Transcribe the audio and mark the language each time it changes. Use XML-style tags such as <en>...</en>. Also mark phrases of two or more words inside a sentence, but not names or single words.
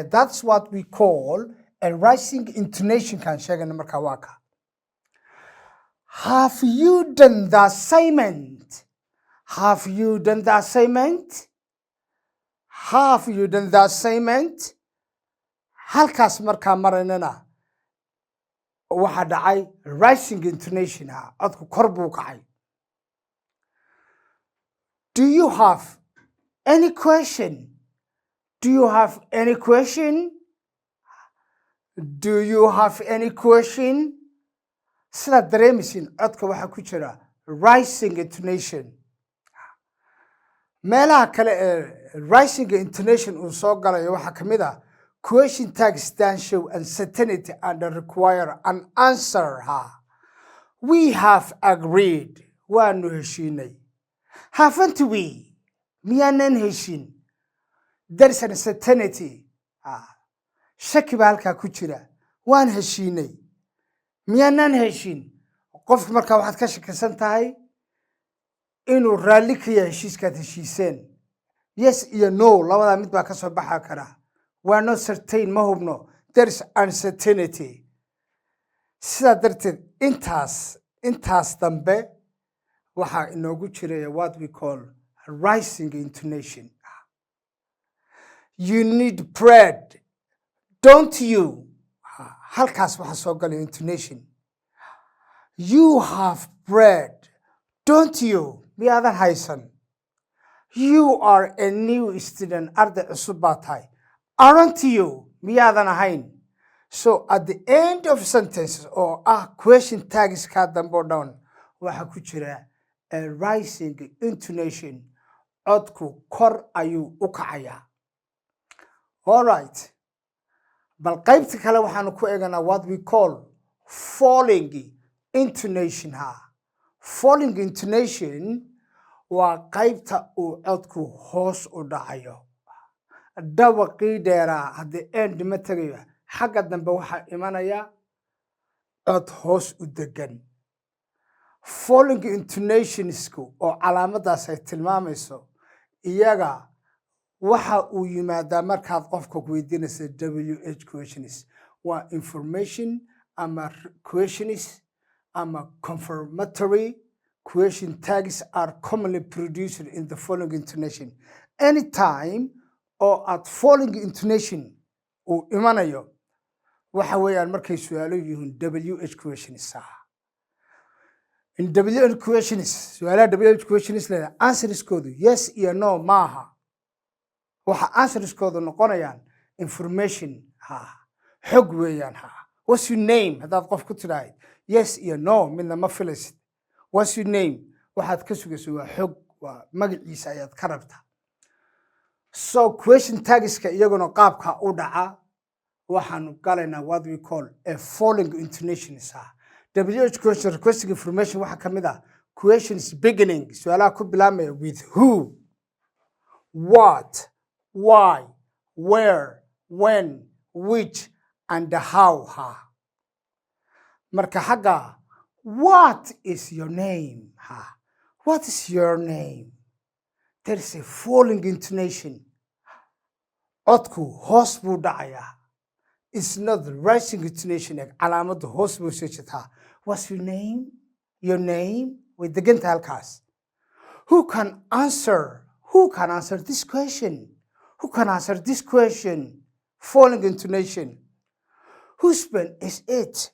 <en>That's what we call a rising intonation</en> <so>kan sheegana markaa waa ka.</so> <en>Have you done the assignment? Have you done the assignment? Have you done the assignment?</en> <so>Halkaas markaa maraynana waxa dhacay</so> <en>rising intonation</en> <so>codku kor buu kacay.</so> <en>Do you have any question? Do you have any question? Do you have any question?</en> <so>Sidaad dareemaysiin codka waxaa ku jira</so> <en>rising intonation.</en> <so>meelaha kale ee</so> <en>rising intonation</en> <so>uu soo galayo waxaa ka mid ah</so> <en>question tags that show uncertainty and require an answer. We have agreed</en> <so>waanu heshiinay.</so> <en>Haven't we?</en> <so>Miyaanan heshin?</so> <en>There is an uncertainty.</en> <so>Shaki baa halkaa ku jira. Waan heshiinay. Miyaanan heshin? Qofka markaa waxaad ka shakisan tahay inuu raalli ka yahay heshiiskaad heshiiseen. Yes iyo no labadaa mid baa ka soo baxa kara.</so> <en>We're not certain</en> <so>ma hubno.</so> <en>There is uncertainty.</en> <so>Sidaa darteed intaas dambe waxaa inoogu jiraya</so> <en>what we call rising intonation. You need bread, don't you?</en> <so>Halkaas waxaa soo galay intonation.</so> <en>You have bread, don't you?</en> <so>Miyaadan haysan?</so> <en>You are a new student,</en> <so>arday cusub baa tahay.</so> <en>Aren't you?</en> <so>Miyaadan ahayn?</so> <en>So at the end of sentences or question tags</en> <so>ka dambo</so> <en>down,</en> <so>waxaa ku jira</so> <en>a rising intonation.</en> <so>Codku kor ayuu u kacayaa.</so> <en>All right.</en> <so>Bal qaybta kale waxaanu ku eeganaa</so> <en>what we call falling intonation. Falling intonation</en> <so>waa qaybta uu codku hoos u dhacayo. Dhawaqii dheeraa haddii end ma tagayo xagga dambe waxaa imanaya cod hoos u degan. Falling intonationsku oo calaamadaas ay tilmaamayso iyaga waxa uu yimaadaa markaad qofka weydiinaysa</so> <en>WH questions. Waa information ama questions ama confirmatory question tags are commonly produced in the following intonation. Anytime or at falling intonation</en> <so>uu imanayo waxa weeyaan markay su'aalo yihiin</so> <en>WH questions. In WH questions,</en> <so>su'aalaha</so> <en>WH questions</en> <so>leedahay answerskoodu yes iyo no maaha. Waxa answerskoodu noqonayaan information. Xog weeyaan.</so> <en>What's your name?</en> <so>Haddaad qof ku tidhaahid yes iyo no midna ma filaysid.</so> <en>What's your name?</en> <so>Waxaad ka sugayso waa xog, waa magaciisa ayaad ka rabtaa. So question tagska iyaguna qaabka u dhaca waxaanu galaynaa</so> <en>what we call a falling intonation. WH question requesting information</en> <so>waxa ka mid ah</so> <en>questions beginning</en> <so>su'aalaha ku bilaabmaya</so> <en>with who, what, why, where, when, which, and how.</en> <so>Marka xagga</so> <en>what is your name? What is your name? There is a falling intonation.</en> <so>Codku hoos buu dhacayaa.</so> <en>It's not the rising intonation.</en> <so>Calaamadu hoos buu soo jeedaa.</so> <en>What's your name? Your name?</en> <so>Way deganta halkaas.</so> <en>Who can answer? Who can answer this question? Who can answer this question? Falling intonation. Whose pen is it?</en>